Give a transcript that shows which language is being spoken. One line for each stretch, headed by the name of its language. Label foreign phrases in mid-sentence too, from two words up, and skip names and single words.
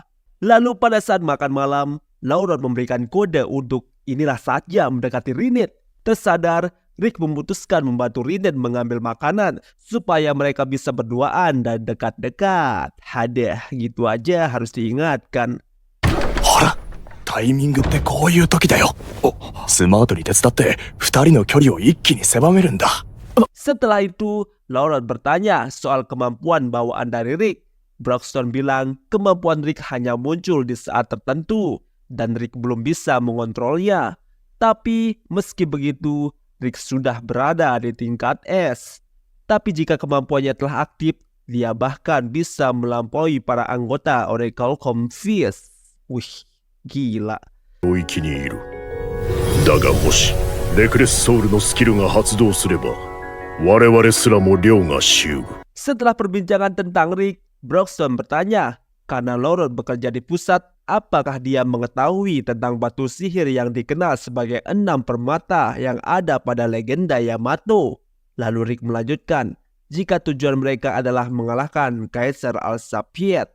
Indonesian: Lalu pada saat makan malam, Laurot memberikan kode untuk inilah saatnya mendekati Rinette. Tersadar, Rick memutuskan membantu Rinette mengambil makanan supaya mereka bisa berduaan dan dekat-dekat. Hadah, gitu aja harus diingatkan.
Japanese: Hora, タイミングってこういう時だよ。スマートに手伝って二人の距離を一気に狭めるんだ。
Indonesian: Setelah itu, Laurot bertanya soal kemampuan bawaan dari Rick. Broxton bilang kemampuan Rick hanya muncul di saat tertentu dan Rick belum bisa mengontrolnya. Tapi meski begitu, Rick sudah berada di tingkat S. Tapi jika kemampuannya telah aktif, dia bahkan bisa melampaui para anggota Oracle Confis. Wih, gila.
Japanese: 領域にいる。だがもしレクレスソウルのスキルが発動すれば我々すらも凌駕しうぐ。
Indonesian: Setelah perbincangan tentang Rick, Broxton bertanya, karena Laurot bekerja di pusat, apakah dia mengetahui tentang batu sihir yang dikenal sebagai 6 permata yang ada pada legenda Yamato. Lalu Rick melanjutkan, jika tujuan mereka adalah mengalahkan Kaisar Al-Sapiet.